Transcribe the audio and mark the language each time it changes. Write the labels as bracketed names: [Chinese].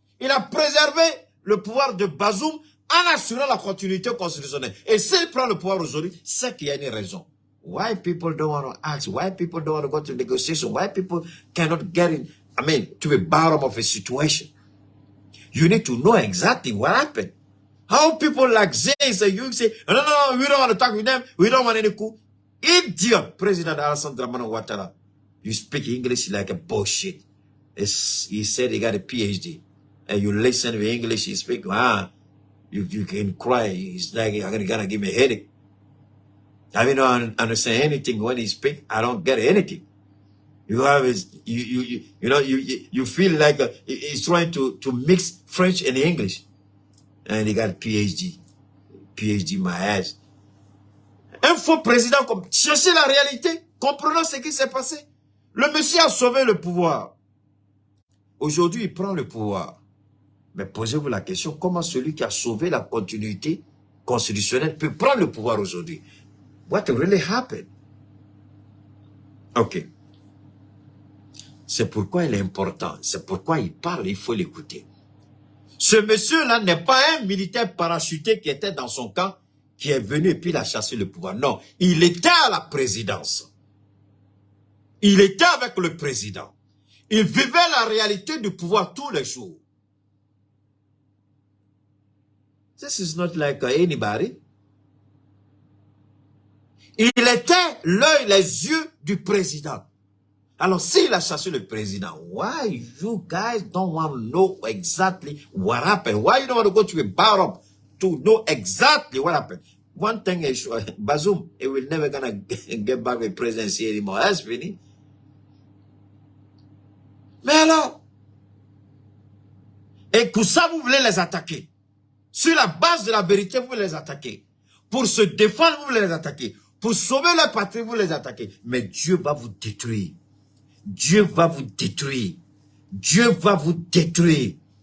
[French] Il a préservé le pouvoir de Bazoum en assurant la continuité constitutionnelle. Et s'il prend le pouvoir aujourd'hui, c'est qu'il y a une raison. [English] Why people don't want to ask? Why people don't want to go to negotiation? Why people cannot get in, to the bottom of a situation? You need to know exactly what happened. How people like Zay say, you say, no, we don't want to talk with them. We don't want any coup. Idiot, President Alassane Dramane Ouattara. You speak English like a bullshit. He said he got a PhD. And you listen to English, he speak, you can cry. It's like, you're gonna give me a headache. I don't understand anything when he speak. I don't get anything. You have you feel like he's trying to mix French and English. And he got a PhD. PhD, my ass. [French] Un faux président comme cherchez la réalité. Comprenons ce qui s'est passé. Le monsieur a sauvé le pouvoir. Aujourd'hui, il prend le pouvoir. Mais posez-vous la question, comment celui qui a sauvé la continuité constitutionnelle peut prendre le pouvoir aujourd'hui? [English] What really happened? [French] Ok. C'est pourquoi il est important. C'est pourquoi il parle, il faut l'écouter. Ce monsieur-là n'est pas un militaire parachuté qui était dans son camp, qui est venu et puis il a chassé le pouvoir. Non, il était à la présidence. Il était avec le président. Il vivait la réalité du pouvoir tous les jours. [English] This is not like anybody. [French] Il était l'œil, les yeux du président. Alors, s'il a chassé le président, [English] why you guys don't want to know exactly what happened? Why you don't want to go to a bottom to know exactly what happened? One thing is sure, Bazoum, he will never gonna get back the presidency anymore. That's finished. [French] Mais alors, et pour ça, vous voulez les attaquer. Sur la base de la vérité, vous voulez les attaquer. Pour se défendre, vous voulez les attaquer. Pour sauver la patrie, vous les attaquez. Mais Dieu va vous détruire. Dieu va vous détruire. Dieu va vous détruire.